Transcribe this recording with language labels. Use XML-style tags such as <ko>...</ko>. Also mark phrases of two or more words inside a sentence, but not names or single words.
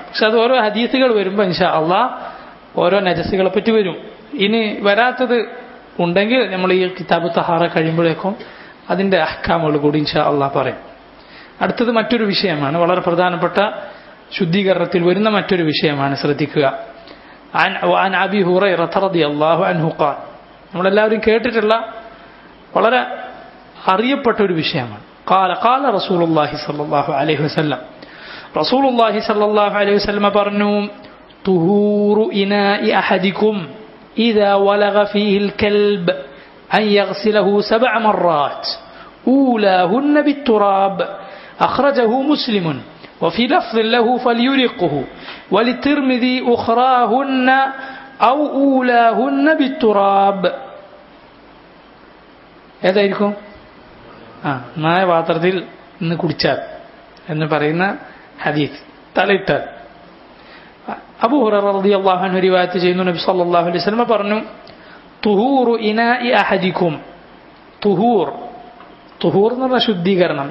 <ml>പക്ഷെ അത് ഓരോ ഹദീസുകൾ വരുമ്പോൾ</ml> <ar>إن شاء الله</ar> <ml>ഓരോ നജസുകളെ പറ്റി വരും. ഇനി വരാത്തത് ഉണ്ടെങ്കിൽ നമ്മൾ ഈ</ml> <ar>كتاب طهارة</ar> <ml>കഴിയുമ്പോഴേക്കും അതിന്റെ അഹ്കാമുകൾ കൂടി</ml> <ar>إن شاء الله</ar> <ml>പറയും. അടുത്തത് മറ്റൊരു വിഷയമാണ്, വളരെ പ്രധാനപ്പെട്ട ശുദ്ധീകരണത്തിൽ വരുന്ന മറ്റൊരു വിഷയമാണ്, ശ്രദ്ധിക്കുക.</ml> <ar>عن أبي هريرة رضي الله عنه قال,</ar> <ml>നമ്മളെല്ലാവരും കേട്ടിട്ടുള്ള വളരെ അറിയപ്പെട്ട ഒരു വിഷയമാണ്.</ml> <ar>قال قال رسول الله صلى الله عليه وسلم, رسول الله صلى الله عليه وسلم പറഞ്ഞു, طهور إناء أحدكم إذا ولغ فيه الكلب أن يغسله 7 مرات أولاهن بالتراب أخرجه مسلم وفي لفظ له فليرقه وللترمذي أخراهن أو أولاهن بالتراب.</ar> <ml>ഏതായിരിക്കും? നായ പാത്രത്തിൽ നിന്ന് കുടിച്ചാൽ എന്ന് പറയുന്ന ഹദീസ് തലയിട്ടാൽ. അബൂ ഹുറൈറ</ml> <ar>رضي الله عنه</ar> <ml>റിവായത്ത് ചെയ്യുന്നു, നബി</ml> <ar>صلى الله عليه وسلم</ar> <ml>പറഞ്ഞു,</ml> <ar>طهور إناء أحدكم, طهور طهور</ar> <ml>എന്ന് പറഞ്ഞാൽ ശുദ്ധീകരണം.</ml>